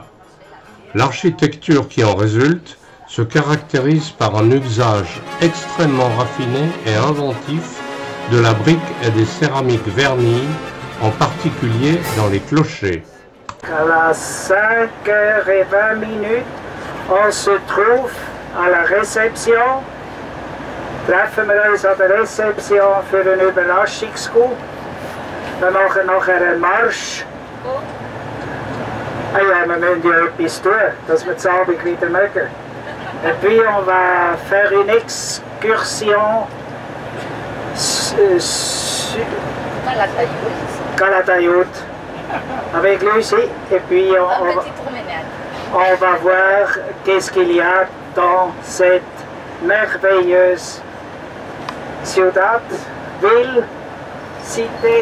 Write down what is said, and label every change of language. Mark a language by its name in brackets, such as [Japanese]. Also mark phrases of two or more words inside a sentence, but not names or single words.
[French] L'architecture qui en résulte se caractérise par un usage extrêmement raffiné et inventif de la brique et des céramiques vernies, en particulier dans les clochers. À 5h20, on se trouve à la réception. [German] Treffen wir uns an der Rezeption für einen Überraschungscoup. Wir machen nachher einen Marsch. Ah ja, wir müssen ja etwas tun, dass wir den Abend wieder mögen. [French] Et puis on va faire une excursion Calatayud avec Lucie. Et puis on va voir qu'est-ce qu'il y a dans cette merveilleuse Ciudad, Ville, Cité.